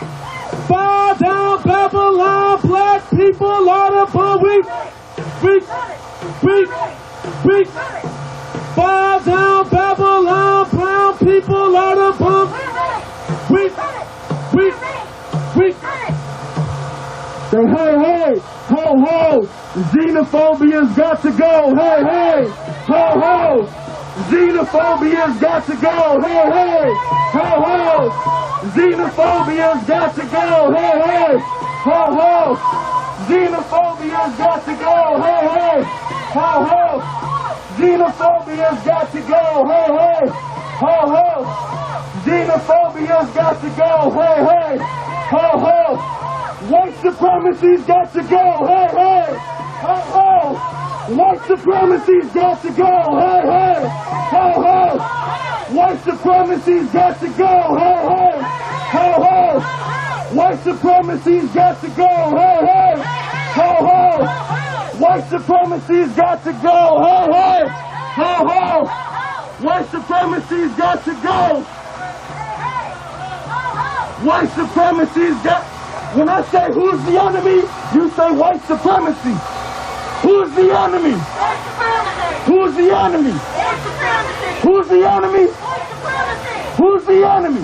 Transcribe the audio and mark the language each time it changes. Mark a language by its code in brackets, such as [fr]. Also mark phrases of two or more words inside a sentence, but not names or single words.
[en] Bow down, Babylon, black people, line up, we. Bow down, Babylon, brown people, line up, we. Say, hey, ho, ho, xenophobia's got to go, hey, ho, ho, xenophobia's got to go, hey, ho, ho, xenophobia's got to go, hey, ho, ho, xenophobia's got to go, hey, ho, ho, xenophobia's got to go, hey, ho, ho, xenophobia's got to go, hey, ho, ho. White supremacy's got to go, hey, ho, ho. White supremacy's got to go, hey, ho, ho. White supremacy's got to go, hey, ho, ho. White supremacy's got to go, hey, ho, ho. White supremacy's got to go, hey, ho, ho. White supremacy's got to go. White supremacy's got. When I say who's the enemy, you say white supremacy. Who's the enemy? Who's the enemy? Who's the enemy? Who's the enemy?